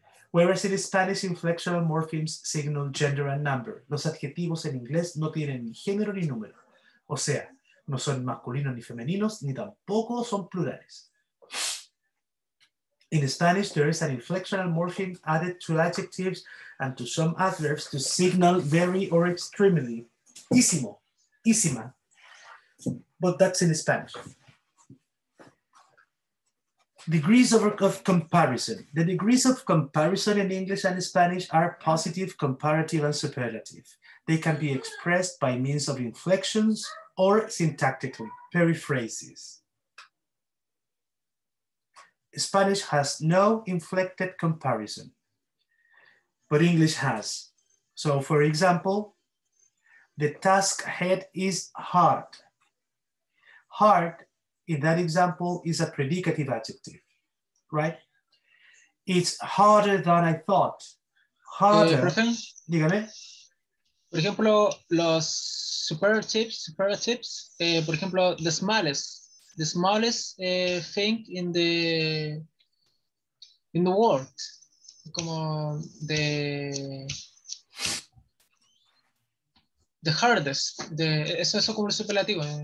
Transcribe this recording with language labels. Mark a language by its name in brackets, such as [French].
[English] Whereas in Spanish, inflectional morphemes signal gender and number. [Spanish] Los adjetivos en inglés no tienen ni género ni número. O sea, no son masculinos ni femeninos, ni tampoco son plurales. [English] In Spanish, there is an inflectional morpheme added to adjectives and to some adverbs to signal very or extremely. Ísimo, ísima. But that's in Spanish. Degrees of comparison. The degrees of comparison in English and Spanish are positive, comparative, and superlative. They can be expressed by means of inflections or syntactically, periphrases. Spanish has no inflected comparison, but English has. So for example, the task ahead is hard. Hard, in that example, is a predicative adjective, right? It's harder than I thought. Harder. [Spanish] Profe, Dígame. por ejemplo, los superlatives, por ejemplo, [English] the smallest thing in the world, [Spanish] como [English] the hardest, [Spanish] eso como el superlativo.